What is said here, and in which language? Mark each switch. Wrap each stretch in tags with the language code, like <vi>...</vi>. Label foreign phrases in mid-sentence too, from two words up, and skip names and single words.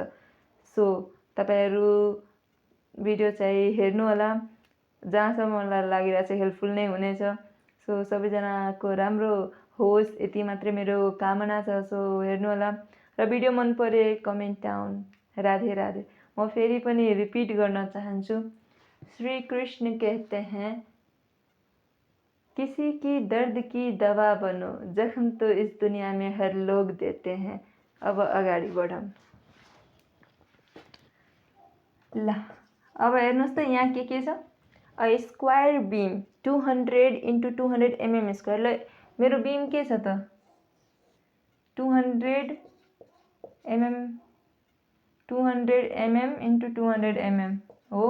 <ne>सो तपाईहरु भिडियो चाहिँ हेर्नु होला, जहाँसम्म मलाई लागिरहेछ हेल्पफुल नै हुनेछ। सो सबैजनाको राम्रो होस् यति मात्रै मेरो कामना छ। सो हेर्नु होला र भिडियो मन परे</ne> <en>comment down</en> <ne>राधे राधे। म फेरि पनि रिपिट गर्न चाहन्छु,</ne> <hi>श्री कृष्ण कहते हैं किसी की दर्द की दवा बनो, जख्म तो इस दुनिया में हर लोग देते हैं।</hi> <ne>अब अगाडि बढौँ ल। अब हेर्नुस् त यहाँ के छ, अ</ne> <en>square beam</en> <ne>200 × 200 mm स्क्वायर। ल मेरो बीम के छ त 200 mm × 200 mm हो।</ne>